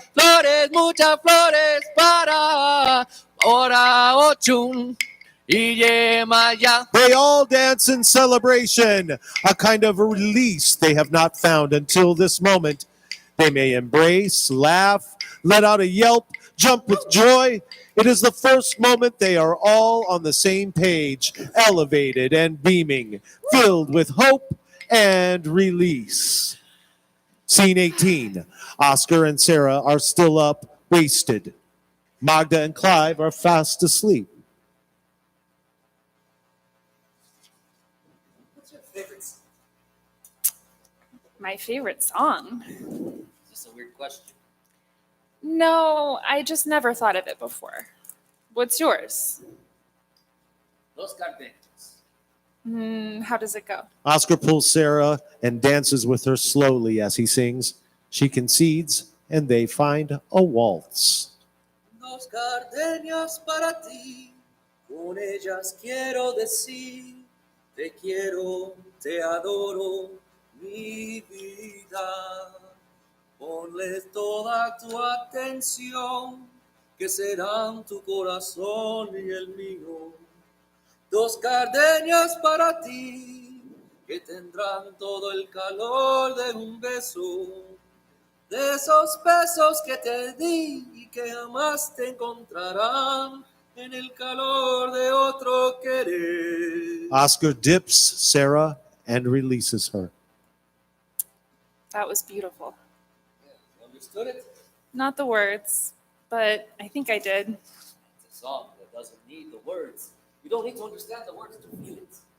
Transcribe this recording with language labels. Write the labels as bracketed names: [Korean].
[Spanish] Flores, muchas flores para Ochun y Yemaya. [English] They all dance in celebration, a kind of release they have not found until this moment. They may embrace, laugh, let out a yelp, jump with joy. It is the first moment they are all on the same page, elevated and beaming, filled with hope And release. Scene 18. Oscar and Sarah are still up, wasted. Magda and Clive are fast asleep. What's your favorite? My favorite song? Just a weird question. No, I just never thought of it before. What's yours? [Spanish] Los Cardenas. [English] How does it go? Oscar pulls Sarah and dances with her slowly as he sings. She concedes, and they find a waltz. [Spanish] Dos gardenias para ti, con ellas quiero decir, te quiero, te adoro, mi vida. Ponle toda tu atención, que serán tu corazón y el mío. Dos gardenias para ti, que tendrán todo el calor de un beso. De esos besos que te di y que jamás te encontrarán en el calor de otro querer. [English] Oscar dips Sarah and releases her. That was beautiful. You understood it? Not the words, but I think I did. It's a song that doesn't need the words. You don't need to understand the words to feel it.